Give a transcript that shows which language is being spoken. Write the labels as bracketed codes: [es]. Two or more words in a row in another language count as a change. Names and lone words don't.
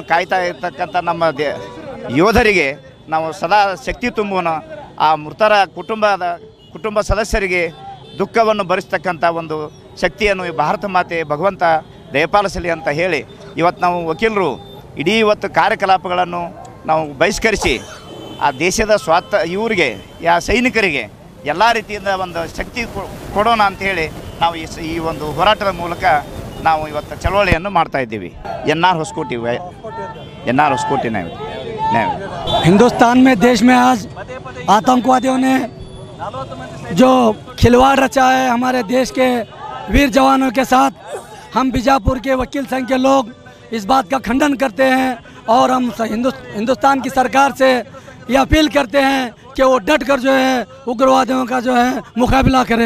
[kn] ಕಾಯ್ತಾ ಇರ್ತಕ್ಕಂಥ ನಮ್ಮ ಯೋಧರಿಗೆ ನಾವು ಸದಾ ಶಕ್ತಿ ತುಂಬುವನು, ಆ ಮೃತರ ಕುಟುಂಬ ಸದಸ್ಯರಿಗೆ ದುಃಖವನ್ನು ಭರಿಸ್ತಕ್ಕಂಥ ಒಂದು ಶಕ್ತಿಯನ್ನು ಈ ಭಾರತ ಮಾತೆ ಭಗವಂತ ದಯಪಾಲಿಸಲಿ ಅಂತ ಹೇಳಿ ಇವತ್ತು ನಾವು ವಕೀಲರು ಇಡೀ ಇವತ್ತು ಕಾರ್ಯಕಲಾಪಗಳನ್ನು ನಾವು ಬಹಿಷ್ಕರಿಸಿ ಆ ದೇಶದ ಇವರಿಗೆ ಸೈನಿಕರಿಗೆ ಎಲ್ಲ ರೀತಿಯಿಂದ ಒಂದು ಶಕ್ತಿ ಕೊಡೋಣ ಅಂಥೇಳಿ ನಾವು ಈ ಒಂದು ಹೋರಾಟದ ಮೂಲಕ ನಾವು ಇವತ್ತು ಚಳವಳಿಯನ್ನು ಮಾಡ್ತಾ ಇದ್ದೀವಿ। NR ಹೊಸಕೋಟೆ [hi] हिंदुस्तान में देश में आज आतंकवादियों ने जो खिलवाड़ रचा है हमारे देश के वीर जवानों के साथ, हम बीजापुर के वकील संघ के लोग इस बात का खंडन करते हैं और हम हिंदुस्तान की सरकार से ये अपील करते हैं कि वो डट कर जो है उग्रवादियों का जो है मुकाबला करें।